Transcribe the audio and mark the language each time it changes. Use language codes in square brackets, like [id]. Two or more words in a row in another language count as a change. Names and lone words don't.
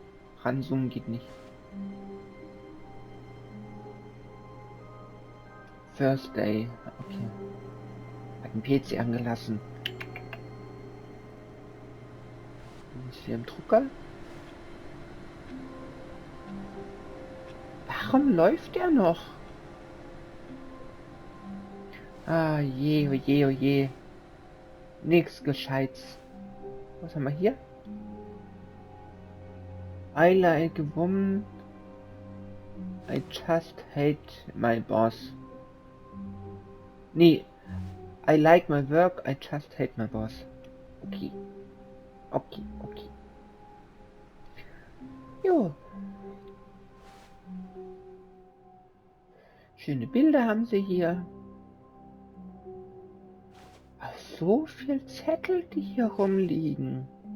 [de] Ranzoomen geht nicht. [en] First Day. [de] Okay. Hat den PC angelassen. Ist hier im Drucker? Warum läuft der noch? Ah, je, oh je, oh je. Nix Gescheites. Was haben wir hier? [en] I like a woman. I just hate my boss. Nee. I like my work. I just hate my boss. [de] Okay. Okay, okay. Jo. Schöne Bilder haben sie hier. Ach, so viel Zettel, die hier rumliegen.